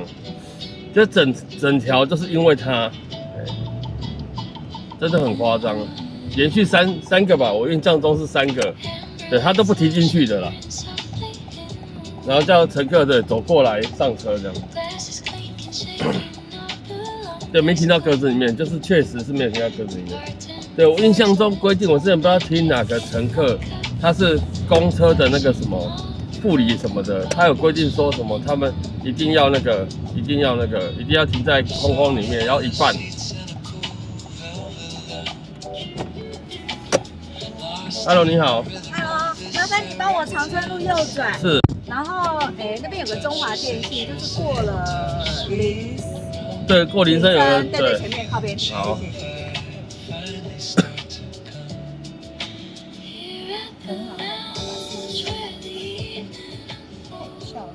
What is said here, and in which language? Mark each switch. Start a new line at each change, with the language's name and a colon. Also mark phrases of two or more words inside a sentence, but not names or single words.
Chinese: 就整條就是因為他，真的很誇張，連續三個吧，我印象中是3個，對，他都不停進去的啦，然後叫乘客的走過來上車這樣。對，沒停到格子裡面，就是確實是沒有停到格子裡面。對，我印象中規定，我之前不知道聽哪個乘客，他是公車的那個什麼副理什麼的，他有規定說什麼，他們一定要停在空空裡面，然後一半。Hello， 你好。 Hello，麻煩你幫我長春路右轉。是。然後，那邊有個中華電信，就是過了對，過林森有個對，前面靠邊。好。很好。效率。